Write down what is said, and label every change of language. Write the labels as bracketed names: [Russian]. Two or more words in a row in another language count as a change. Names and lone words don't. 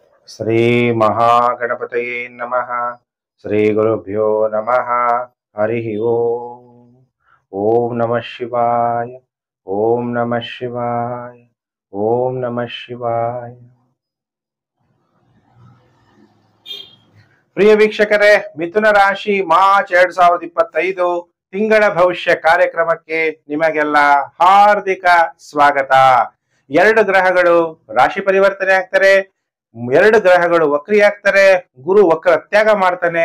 [Sanskrit] ಶ್ರೀ ಮಹಾಗಣಪತಯೇ ನಮಃ. ಶ್ರೀ ಗುರುಭ್ಯೋ ನಮಃ. ಹರಿ ಓಂ. ಓಂ ನಮಃ ಶಿವಾಯ. ಓಂ ನಮಃ ಶಿವಾಯ. ಓಂ ನಮಃ ಶಿವಾಯ. [Kannada] ಪ್ರಿಯ ವೀಕ್ಷಕರೇ, ಮಿಥುನ ರಾಶಿ ಮಾರ್ಚ್ 2025 ತಿಂಗಳ ಭವಿಷ್ಯ ಕಾರ್ಯಕ್ರಮಕ್ಕೆ ನಿಮಗೆಲ್ಲ ಹಾರ್ದಿಕ ಸ್ವಾಗತ. ಎರಡು ಗ್ರಹಗಳು ರಾಶಿ ಪರಿವರ್ತನೆ ಆಗ್ತಾರೆ, ಎರಡು ಗ್ರಹಗಳು ವಕ್ರಿಯಾಗ್ತಾರೆ, ಗುರು ವಕ್ರ ತ್ಯಾಗ ಮಾಡ್ತಾನೆ.